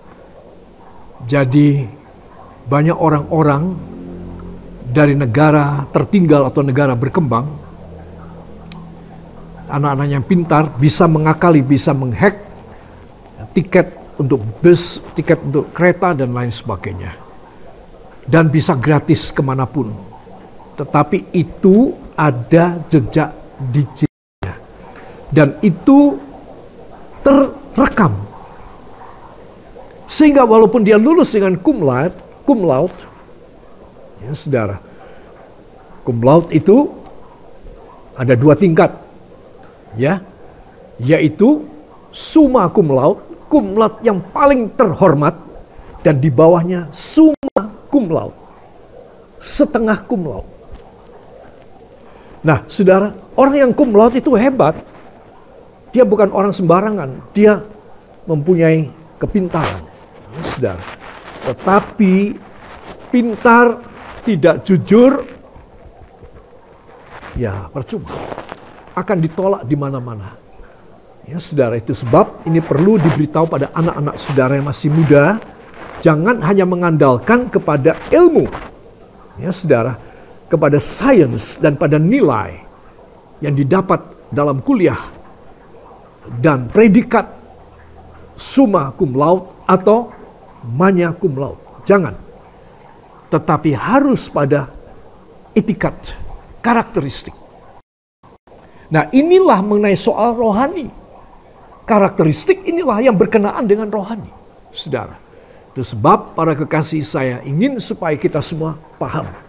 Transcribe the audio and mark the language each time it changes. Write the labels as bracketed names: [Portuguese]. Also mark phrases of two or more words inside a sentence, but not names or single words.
[Indonesian] Jadi banyak orang-orang dari negara tertinggal atau negara berkembang, anak-anak yang pintar bisa mengakali, bisa menghack tiket untuk bus, tiket untuk kereta, dan lain sebagainya. Dan bisa gratis kemanapun. Tetapi itu ada jejak digitalnya. Dan itu terrekam. Sehingga walaupun dia lulus dengan [Latin] cum laude, [Indonesian] ya saudara, [Latin] cum laude [Indonesian] itu ada 2 tingkat. Ya, yaitu [Latin] summa cum laude [Indonesian] yang paling terhormat, dan di bawahnya [Latin] summa cum laude, [Indonesian] setengah [Latin] cum laude. [Indonesian] Nah, saudara, orang yang [Latin] cum laude [Indonesian] itu hebat. Dia bukan orang sembarangan, dia mempunyai kepintaran, ya, saudara. Tetapi pintar tidak jujur, ya percuma. Akan ditolak di mana-mana. Ya saudara, itu sebab ini perlu diberitahu pada anak-anak saudara yang masih muda. Jangan hanya mengandalkan kepada ilmu. Ya saudara, kepada sains dan pada nilai yang didapat dalam kuliah dan predikat [Latin] summa cum laude [Indonesian] atau [Latin] magna cum laude. [Indonesian] Jangan. Tetapi harus pada etikat, karakteristik. Nah, inilah mengenai soal rohani. Karakteristik inilah yang berkenaan dengan rohani. Saudara, itu sebab para kekasih saya ingin supaya kita semua paham.